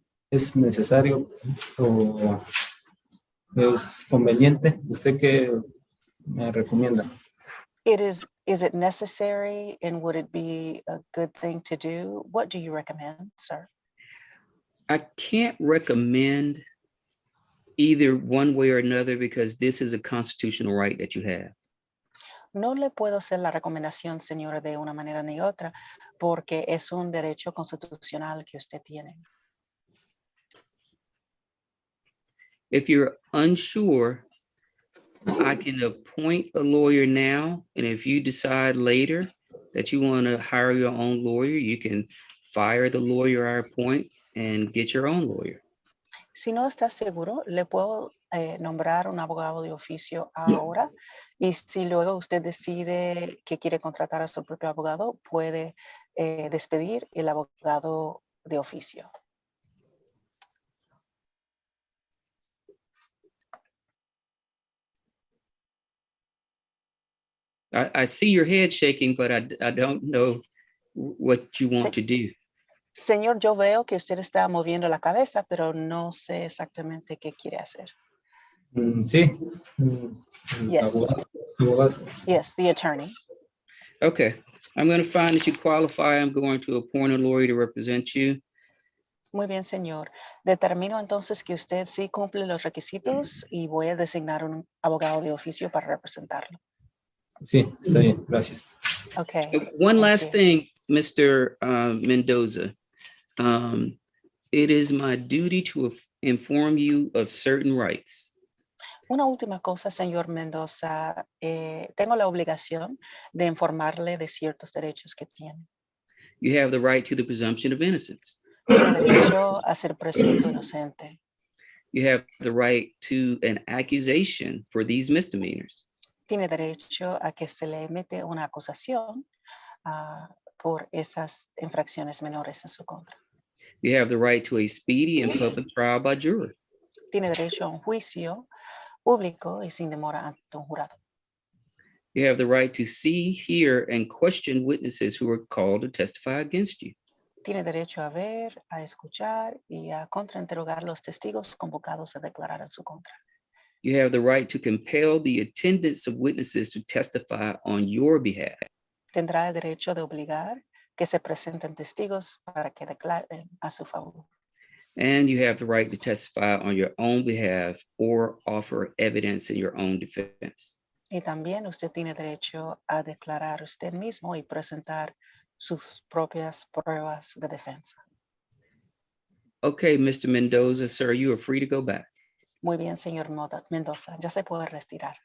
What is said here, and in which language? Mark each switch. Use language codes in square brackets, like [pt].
[es] ¿Es necesario o es conveniente? ¿Usted qué me recomienda? [en] Is it necessary and would it be a good thing to do? What do you recommend, sir? I can't recommend either one way or another because this is a constitutional right that you have. [es] No le puedo hacer la recomendación, señora, de una manera ni otra, porque es un derecho constitucional que usted tiene. [en] If you're unsure, I can appoint a lawyer now, and if you decide later that you want to hire your own lawyer, you can fire the lawyer I appoint and get your own lawyer. [es] Si no está seguro, le puedo nombrar un abogado de oficio ahora, y si luego usted decide que quiere contratar a su propio abogado, puede despedir el abogado de oficio. [en] I see your head shaking, but I don't know what you want to do. [es] Señor, yo veo que usted está moviendo la cabeza, pero no sé exactamente qué quiere hacer. Sí. [en] Yes. [es] Abogado. [en] Yes, the attorney. Okay, I'm going to find that you qualify. I'm going to appoint a lawyer to represent you. [es] Muy bien, señor. Determino entonces que usted sí cumple los requisitos y voy a designar un abogado de oficio para representarlo. Sí, está bien, gracias. [en] Okay. One thank last you. thing, Mr. Mendoza. It is my duty to inform you of certain rights. [es] Una última cosa, señor Mendoza. Tengo la obligación de informarle de ciertos derechos que tiene. [en] You have the right to the presumption of innocence. [es] Tiene derecho a ser presunto inocente. [en] You have the right to an accusation for these misdemeanors. [es] Tiene derecho a que se le emite una acusación por esas infracciones menores en su contra. [en] You have the right to a speedy and public trial by jury. [es] Tiene derecho a un juicio público y sin demora ante un jurado. [en] You have the right to see, hear, and question witnesses who are called to testify against you. [es] Tiene derecho a ver, a escuchar y a contrainterrogar los testigos convocados a declarar en su contra. [en] You have the right to compel the attendance of witnesses to testify on your behalf. [es] Tendrá el derecho de obligar que se presenten testigos para que declaren a su favor. [en] And you have the right to testify on your own behalf or offer evidence in your own defense. [es] Y también usted tiene derecho a declarar usted mismo y presentar sus propias pruebas de defensa. [en] Okay, Mr. Mendoza, sir, you are free to go back. [es] Muy bien, señor Mendoza, ya se puede retirar.